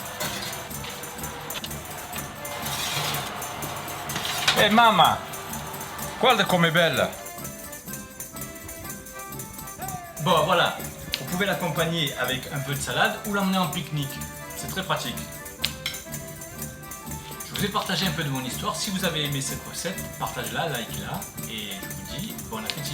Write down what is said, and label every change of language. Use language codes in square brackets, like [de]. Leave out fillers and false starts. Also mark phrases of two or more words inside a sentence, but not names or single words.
[fr] Eh maman, [it] Guarda com'è bella. [fr] Bon voilà, vous pouvez l'accompagner avec un peu de salade ou l'emmener en pique-nique. C'est très pratique. Je vous ai partagé un peu de mon histoire. Si vous avez aimé cette recette, partagez-la, like-la et je vous dis bon appétit.